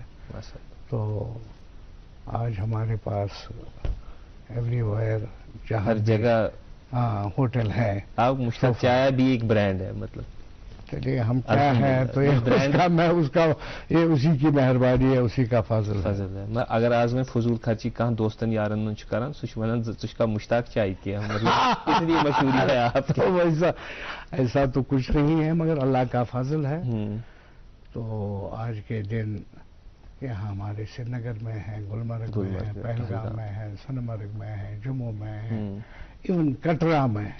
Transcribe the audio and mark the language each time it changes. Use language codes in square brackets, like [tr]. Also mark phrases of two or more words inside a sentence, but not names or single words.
[ur] تو آج ہمارے پاس [en] everywhere [ur] ہر جگہ ہوٹل ہے. آپ مشتاق چائے بھی ایک برانڈ ہے. مطلب چلیے ہم کیا ہے تو یہ اسی کی مہربانی ہے، اسی کا فضل ہے. اگر آج میں فضول خرچی کہاں [ks] دوستن یارن کران سہ [ur] کا مشتاق چائے کیا، مطلب اتنی مشہوری ہے آپ کی. ایسا تو کچھ نہیں ہے، مگر اللہ کا فضل ہے. تو آج کے دن یہاں ہمارے سری نگر میں ہے، گلمرگ میں ہے، پہلگام میں ہے، سنمرگ میں ہے، جموں میں ہے، ایون کٹرا میں ہے.